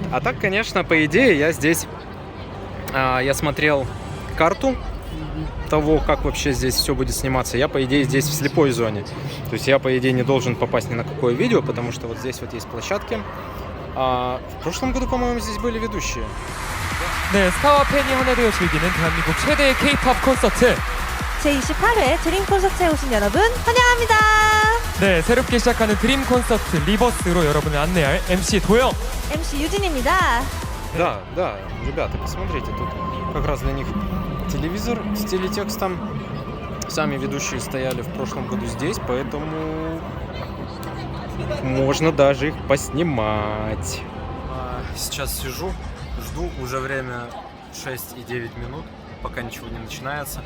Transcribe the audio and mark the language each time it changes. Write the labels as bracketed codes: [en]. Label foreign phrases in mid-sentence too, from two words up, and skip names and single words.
[ru] А так, конечно, по идее, я здесь, я смотрел карту того, как вообще здесь все будет сниматься. Я, по идее, здесь в слепой зоне. То есть я, по идее, не должен попасть ни на какое видео, потому что вот здесь вот есть площадки. В прошлом году, по-моему, здесь были ведущие. [ko] 네, 스타와 팬이 하나 되어 즐기는 대한민국 최대의 K-POP 콘서트 제28회 드림 콘서트에 오신 여러분 환영합니다. 네, 새롭게 시작하는 드림 콘서트 리버스로 여러분을 안내할 MC 도영 MC 유진입니다. [ru] Да, ребята, посмотрите, тут как раз для них телевизор с телетекстом. Сами ведущие стояли в прошлом году здесь, поэтому можно даже их поснимать. Сейчас сижу, жду, уже время 6 и 9 минут, пока ничего не начинается.